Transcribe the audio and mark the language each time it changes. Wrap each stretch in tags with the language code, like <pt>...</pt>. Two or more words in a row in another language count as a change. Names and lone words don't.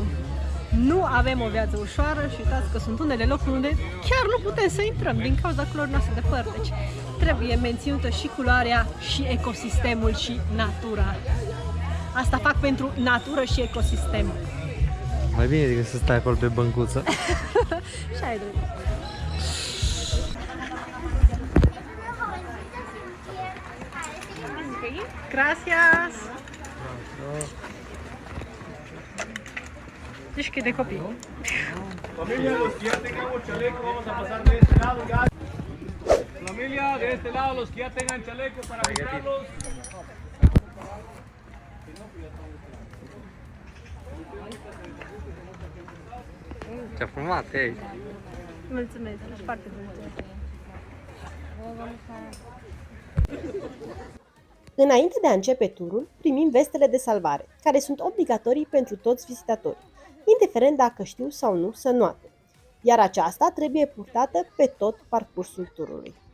<ro>Nu avem o viață ușoară și uitați că sunt unele locuri unde chiar nu putem să intrăm din cauza culorii noastre de păr. Deci trebuie menținută și culoarea și ecosistemul și natura. Asta fac pentru natură și ecosistem. Mai bine decât să stai acolo pe băncuță. Și ai drept.</ro> <es>Gracias. Deci que de copii. Familia, los que ya tengamos chaleco, vamos a pasar de este lado ya. Familia, de este lado, los que ya tengan chaleco para quitarlos.</es> <ro>Ce frumos e. Mulțumesc, ești foarte mulțumesc. Înainte de a începe turul, primim vestele de salvare, care sunt obligatorii pentru toți vizitatorii, indiferent dacă știu sau nu să înoate, iar aceasta trebuie purtată pe tot parcursul turului.</ro>